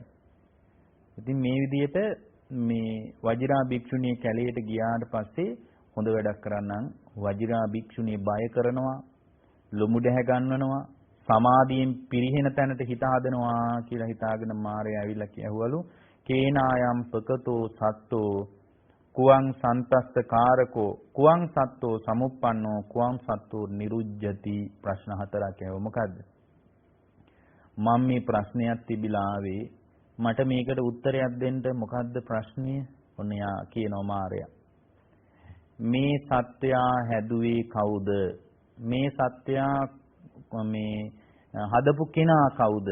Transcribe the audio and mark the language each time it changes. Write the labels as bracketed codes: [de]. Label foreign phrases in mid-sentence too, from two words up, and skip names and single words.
[si] ඉතින් මේ විදිහට මේ වජිරා භික්ෂුණිය කැලේට ගියාට පස්සේ හොඳ වැඩක් කරන්නම් වජිරා භික්ෂුණිය බය කරනවා, ලොමු දැහැ ගන්නනවා, සමාධියෙන් පිරිහෙන තැනට හිත හදනවා කියලා හිතාගෙන මාරයා ඇවිල්ලා කියවලු [pi] කේනායම් පකතෝ සත්තෝ කුවං සන්තස්ස කාරකෝ කුවං සත්තෝ සමුප්පන්නෝ කුවං සත්තෝ නිරුජ්ජති. [si] ප්‍රශ්න හතරක් ඇහුවා. මොකද්ද? මම මේ ප්‍රශ්නයක් තිබිලා ආවේ මට මේකට උත්තරයක් දෙන්න. මොකද්ද ප්‍රශ්නය? ඔන්න යා කියනවා මාරයා. මේ සත්‍යයා හැදුවේ කවුද? මේ සත්වයා මේ හදපු කෙනා කවුද?